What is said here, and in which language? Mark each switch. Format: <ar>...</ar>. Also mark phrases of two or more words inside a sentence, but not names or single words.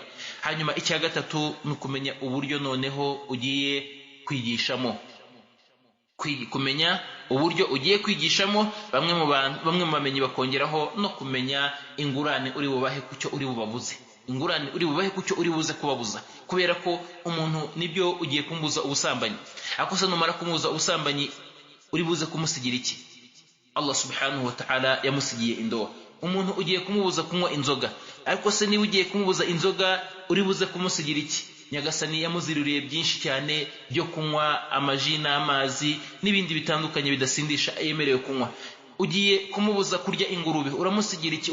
<rw>Hanyuma icya gatatu ni ukumenya uburyo noneho ugiye kwigishamo, kumenya uburyo ugiye kwigishamo. Bamwe mu bamenyi bakongeraho no kumenya ingurane uri bubahe kucyo uri bubabuze, ingurane uri bubahe kucyo uri buze kubabuza. Kubera ko umuntu nibyo ugiye kumbuza ubusambanyi, ariko se numara kumubuza ubusambanyi uri buze kumusigira iki? Allah</rw> <ar>سبحانه وتعالى</ar> <rw>yamusigiye indoha. Umuntu ugiye kumubuza kunywa inzoga, ariko se niba ugiye kumubuza inzoga uri buze kumusigira iki? Nyagasani yamuziruriye byinshi cyane byo kunywa amaji n'amazi n'ibindi bitandukanye bidasindisha yemerewe kunywa. Ugiye kumubuza kurya ingurube, uramusigira iki?</rw>